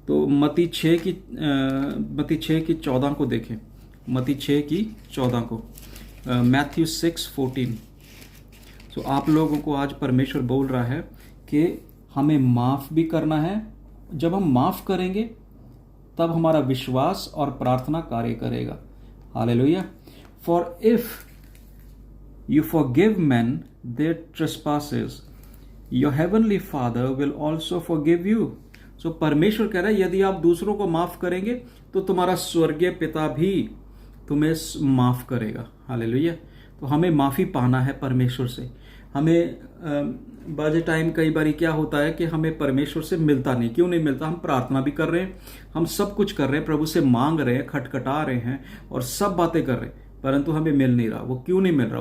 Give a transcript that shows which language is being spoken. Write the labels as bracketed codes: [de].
[hi] तो मत्ती 6:14 को देखें, मत्ती 6:14 को, मैथ्यू 6:14। तो आप लोगों को आज परमेश्वर बोल रहा है कि हमें माफ भी करना है। जब हम माफ करेंगे तब हमारा विश्वास और प्रार्थना कार्य करेगा। Hallelujah. [en] For if you forgive men their trespasses, your heavenly Father will also forgive you. [hi] So परमेश्वर कह रहा है यदि आप दूसरों को माफ करेंगे तो तुम्हारा स्वर्गीय पिता भी तुम्हें माफ करेगा। हालेलुया। तो हमें माफी पाना है परमेश्वर से। हमें बाजे टाइम कई बार क्या होता है कि हमें परमेश्वर से मिलता नहीं। क्यों नहीं मिलता? हम प्रार्थना भी कर रहे हैं, हम सब कुछ कर रहे हैं, प्रभु से मांग रहे हैं, खटखटा रहे हैं और सब बातें कर रहे हैं, परंतु हमें मिल नहीं रहा। वो क्यों नहीं मिल रहा?